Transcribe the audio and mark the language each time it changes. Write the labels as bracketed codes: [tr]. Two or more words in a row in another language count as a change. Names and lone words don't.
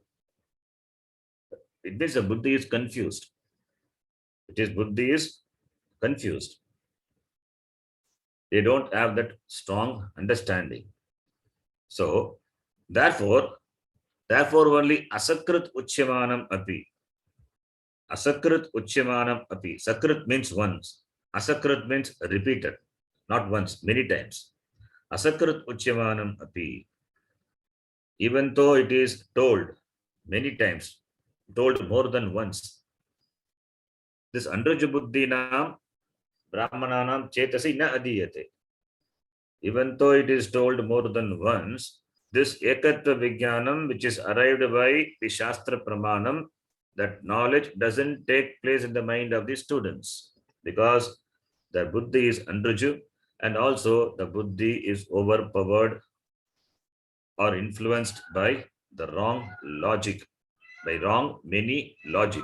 [en] It means the Buddhi is confused. Buddhi is confused. They don't have that strong understanding. So, therefore only [sa] असकृत् उच्यमानम् अपि. असकृत् उच्यमानम् अपि. [en] Sakrit means once. Asakrit means repeated. Not once, many times. [sa] असकृत् उच्यमानम् अपि. [en] Even though it is told many times, told more than once. [sa] This अनृजु बुद्धीनां, ब्राह्मणानां चेतसि न आधीयते. [en] Even though it is told more than once, this [sa] एकत्व विज्ञानम्, [en] which is arrived by the [sa] शास्त्र प्रमाणम्, [en] that knowledge doesn't take place in the mind of the students because the Buddhi is Andruju, and also the Buddhi is overpowered or influenced by the wrong logic, by wrong many logic.